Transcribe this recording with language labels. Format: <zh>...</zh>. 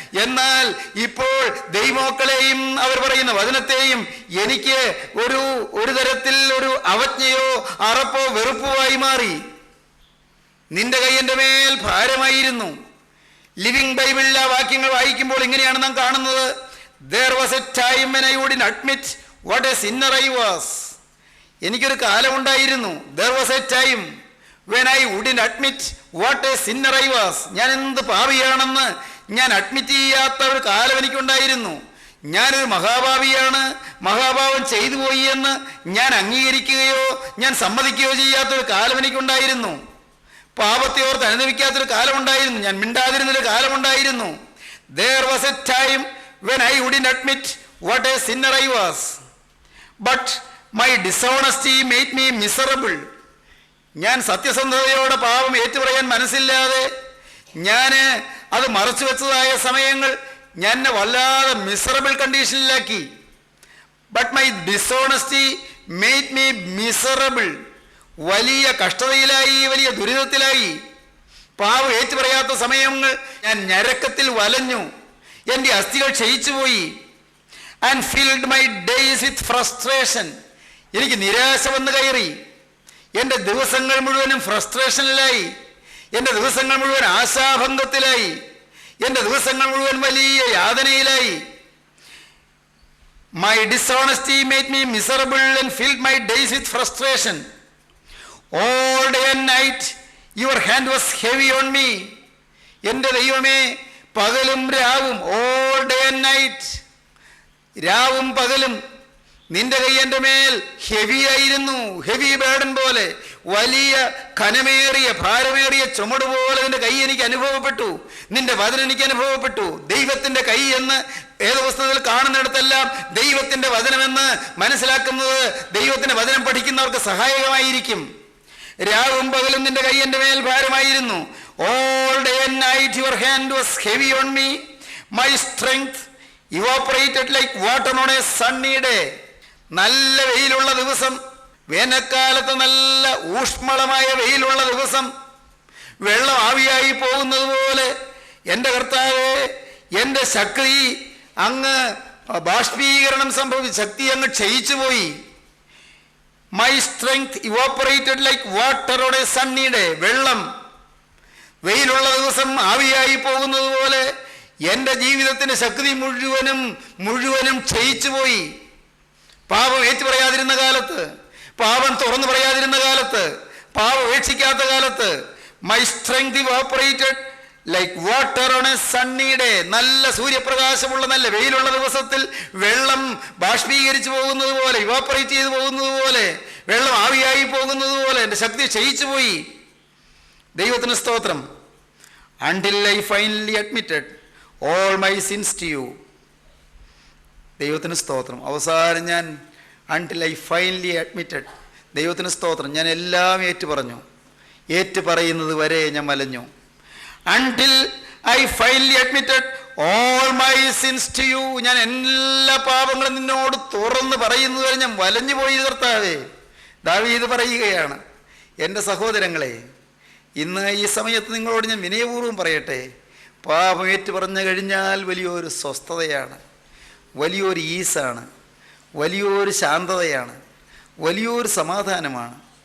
<ml>എന്നാൽ ഇപ്പോൾ ദൈവമക്കളെയും അവർ പറയുന്ന വചനത്തെയും എനിക്ക് ഒരു തരത്തിൽ ഒരു അവജ്ഞയോ അറപ്പോ വെറുപ്പോ ആയി മാറി. നിന്റെ കൈ എൻ്റെ മേൽ ഭാരമായിരുന്നു. ലിവിംഗ് ബൈബിളിലെ ആ വാക്യങ്ങൾ വായിക്കുമ്പോൾ ഇങ്ങനെയാണ് നാം കാണുന്നത്.</ml> <en>There was a time when I wouldn't admit what a sinner I was.</en> <ml>എനിക്കൊരു കാലമുണ്ടായിരുന്നു.</ml> <en>There was a time when I wouldn't admit what a sinner I was.</en> <ml>ഞാൻ എന്ത് പാപിയാണെന്ന് ഞാൻ അഡ്മിറ്റ് ചെയ്യാത്ത ഒരു കാലം എനിക്കുണ്ടായിരുന്നു. ഞാനൊരു മഹാഭാവിയാണ്, മഹാഭാവം ചെയ്തു പോയി എന്ന് ഞാൻ അംഗീകരിക്കുകയോ ഞാൻ സമ്മതിക്കുകയോ ചെയ്യാത്തൊരു കാലം എനിക്കുണ്ടായിരുന്നു. പാപത്തെ ഓർത്ത് അനുഭവിക്കാത്തൊരു കാലമുണ്ടായിരുന്നു. ഞാൻ മിണ്ടാതിരുന്നൊരു കാലമുണ്ടായിരുന്നു.</ml> <en>There was a time when I wouldn't admit what a sinner I was. But my dishonesty made me miserable.</en> <ml>ഞാൻ സത്യസന്ധതയോടെ പാപം ഏറ്റുപറയാൻ മനസ്സില്ലാതെ ഞാൻ അത് മറച്ചു വെച്ചതായ സമയങ്ങൾ ഞാൻ വല്ലാതെ miserable കണ്ടീഷനിലാക്കി.</ml> <en>But my dishonesty made me miserable.</en> <ml>വലിയ കഷ്ടതയിലായി, വലിയ ദുരിതത്തിലായി. പാവം ഏറ്റുപറയാത്ത സമയങ്ങൾ ഞാൻ ഞരക്കത്തിൽ വലഞ്ഞു, എൻ്റെ അസ്ഥികൾ ക്ഷയിച്ചുപോയി.</ml> <en>And filled my days with frustration.</en> <ml>എനിക്ക് നിരാശ വന്ന് കയറി. എൻ്റെ ദിവസങ്ങൾ മുഴുവനും ഫ്രസ്ട്രേഷനിലായി, എൻ്റെ ദിവസങ്ങൾ മുഴുവൻ ആശാഭംഗത്തിലായി, എൻ്റെ ദിവസങ്ങൾ മുഴുവൻ വലിയ യാതനയിലായി.</ml> <en>My dishonesty made me miserable and filled my days with frustration. All day and night your hand was heavy on me.</en> <ml>എൻ്റെ ദൈവമേ, പകലും രാവും,</ml> <en>all day and night,</en> <ml>രാവും പകലും നിന്റെ കൈ എൻ്റെ മേൽ ഹെവി ആയിരുന്നു. ഹെവി ബേർഡൻ പോലെ, വലിയ ഘനമേറിയ ഭാരമേറിയ ചുമട് പോലെ നിന്റെ കൈ എനിക്ക് അനുഭവപ്പെട്ടു. നിന്റെ വചനം എനിക്ക് അനുഭവപ്പെട്ടു. ദൈവത്തിൻ്റെ കൈ എന്ന് വേദപുസ്തകത്തിൽ കാണുന്നിടത്തെല്ലാം ദൈവത്തിൻ്റെ വചനമെന്ന് മനസ്സിലാക്കുന്നത് ദൈവത്തിൻ്റെ വചനം പഠിക്കുന്നവർക്ക് സഹായകമായിരിക്കും. രാവും പകലും നിന്റെ കൈ എൻ്റെ മേൽ ഭാരമായിരുന്നു.</ml> <en>All day and night your hand was heavy on me. My strength evaporated like water on a sunny day.</en> <ml>നല്ല വെയിലുള്ള ദിവസം, വേനൽക്കാലത്ത് നല്ല ഊഷ്മളമായ വെയിലുള്ള ദിവസം, വെള്ളം ആവിയായി പോകുന്നത് പോലെ എൻ്റെ കർത്താവേ, എൻ്റെ ശക്തി അങ്ങ് ബാഷ്പീകരണം സംഭവിച്ചു, ശക്തി അങ്ങ് ക്ഷയിച്ചു പോയി.</ml> <en>My strength evaporated like water on a sunny day.</en> <ml>വെള്ളം വെയിലുള്ള ദിവസം ആവിയായി പോകുന്നത് പോലെ എൻ്റെ ജീവിതത്തിൻ്റെ ശക്തി മുഴുവനും ക്ഷയിച്ചു പോയി. പാപം ഏറ്റുപറയാതിരുന്ന കാലത്ത്, പാപം തുറന്നു പറയാതിരുന്ന കാലത്ത്, പാപം ഉപേക്ഷിക്കാത്ത കാലത്ത്,</ml> <en>My strength evaporated like water on a sunny day.</en> <ml>നല്ല സൂര്യപ്രകാശമുള്ള നല്ല വെയിലുള്ള ദിവസത്തിൽ വെള്ളം ബാഷ്പീകരിച്ചു പോകുന്നത് പോലെ, ഇവാപ്പറേറ്റ് ചെയ്തു പോകുന്നത് പോലെ, വെള്ളം ആവിയായി പോകുന്നത് പോലെ എൻ്റെ ശക്തി ക്ഷയിച്ചു പോയി. ദൈവത്തിന് സ്തോത്രം.</ml> <en>Until I finally admitted all my sins to you.</en> <ml>ദൈവത്തിന് സ്തോത്രം. അവസാനം ഞാൻ</ml> <en>until I finally admitted,</en> <ml>ദൈവത്തിന് സ്തോത്രം, ഞാൻ എല്ലാം ഏറ്റുപറഞ്ഞു. ഏറ്റുപറയുന്നത് വരെ ഞാൻ വലഞ്ഞു.</ml> <en>Until I finally admitted all my sins to you.</en> <ml>ഞാൻ എല്ലാ പാപങ്ങളും നിന്നോട് തുറന്ന് പറയുന്നത് വരെ ഞാൻ വലഞ്ഞു പോയി കർത്താവേ. ദാവീദ് പറയുകയാണ്, എൻ്റെ സഹോദരങ്ങളെ, ഇന്ന് ഈ സമയത്ത് നിങ്ങളോട് ഞാൻ വിനയപൂർവ്വം പറയട്ടെ, പാപം ഏറ്റു പറഞ്ഞു കഴിഞ്ഞാൽ വലിയൊരു സ്വസ്ഥതയാണ്, വലിയൊരു ഈസാണ്, വലിയൊരു ശാന്തതയാണ്, വലിയൊരു സമാധാനമാണ്.</ml>